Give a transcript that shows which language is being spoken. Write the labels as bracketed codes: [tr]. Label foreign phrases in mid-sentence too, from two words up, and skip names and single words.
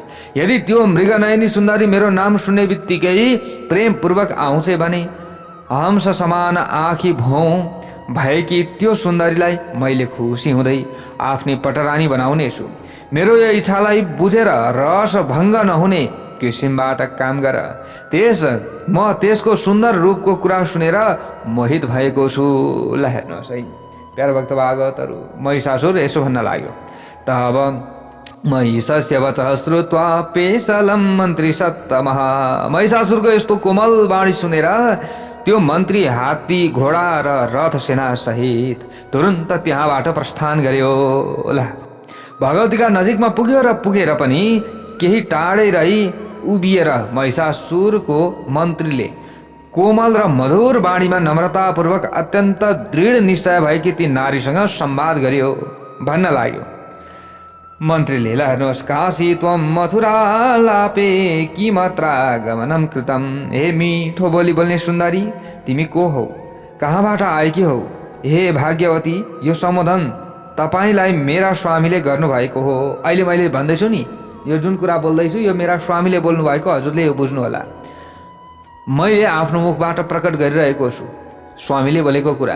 [ne] यदि त्यो मृगनयनी सुन्दरी मेरो नाम सुन्ने बित्तिकै प्रेमपूर्वक आउँछ भने हंस समान आँखी भौँ भएकी त्यो सुन्दरीलाई मैले खुसी हुँदै आफ्नी पटरानी बनाउनेछु। मेरो यो इच्छालाई बुझेर रस भङ्ग नहुने किसिमबाट काम गर। म त्यसको सुन्दर रूपको कुरा सुनेर मोहित भएको छु। ल हेर्नुहोस् है प्यारो भक्त भागवतहरू, महिषासुर यसो भन्न लाग्यो। त अब [sa] महिषस्य वचः श्रुत्वा पेशलं मन्त्री सत्तमः। [ne] महिषासुरको यस्तो कोमल वाणी सुनेर त्यो मन्त्री हात्ती, घोडा र रथ सेना सहित तुरन्त त्यहाँबाट प्रस्थान गर्यो। ल भगवतीका नजिकमा पुग्यो र पुगेर पनि केही टाढै रही उभिएर महिषासुरको मन्त्रीले कोमल र मधुर बाणीमा नम्रतापूर्वक अत्यन्त दृढ निश्चय भएकी ती नारीसँग संवाद गर्यो। भन्न लाग्यो मन्त्रीले, ल हेर्नुहोस्, [sa] काशी त्वं मथुरालापे किमत्रा गमनं कृतं। [ne] हे मिठो बोली बोल्ने सुन्दरी, तिमी को हौ, कहाँबाट आएकी हौ? हे भाग्यवती, यो सम्बोधन तपाईँलाई मेरा स्वामीले गर्नुभएको हो। अहिले मैले भन्दैछु नि, यो जुन कुरा बोल्दैछु यो मेरा स्वामीले बोल्नुभएको, हजुरले यो बुझ्नु होला। मैले आफ्नो मुखबाट प्रकट गरिरहेको छु स्वामीले बोलेको कुरा।